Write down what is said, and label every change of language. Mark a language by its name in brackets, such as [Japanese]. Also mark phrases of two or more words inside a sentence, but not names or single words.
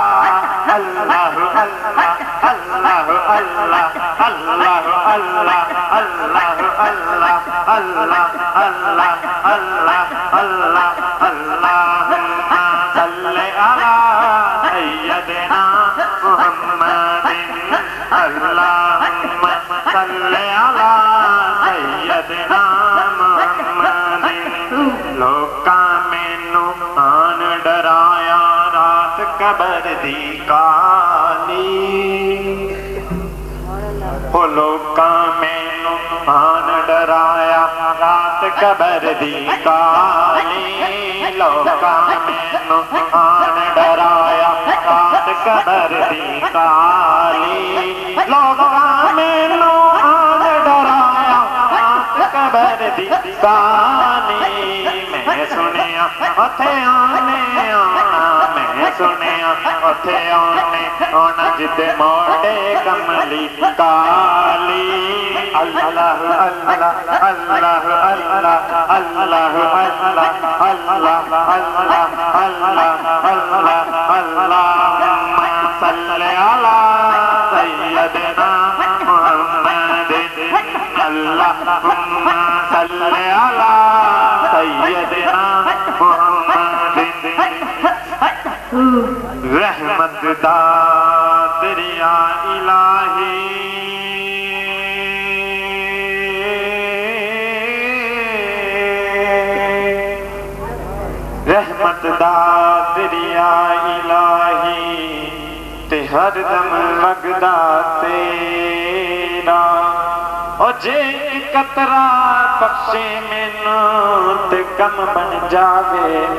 [Arabic] اللہ اللہ اللہ اللہ اللہ اللہ اللہ اللہ اللہ اللہ اللہ اللہ اللہم صلی علی سیدنا محمد، اللہم صلی علی سیدنا محمد۔ [Punjabi] لوکاں مینوں آن ڈرایا رات قبر دی کالی، وہ لوکاں مینوں آن ڈرایا رات قبر دی کالی، لوکاں مینوں آن ڈرایا رات قبر دی کالی، لوکاں مینوں آن ڈرایا رات قبر دی کالی۔ میں سنیا اتھے آنے آنا، میں سنیا اتھے آنے آنا جتے موڑے کملی کالی [Arabic] اللہ اللہ اللہ اللہ اللہ اللہ اللہ اللہ اللہم صلی علی سیدنا محمد اللہم صلی علی سیدنا محمد [Punjabi] رحمت دا دریا الہی رحمت دا دریا الہی تے ہر دم لگدا تیرا او جے قطرہ بخشے مینوں تے کم بن جاوے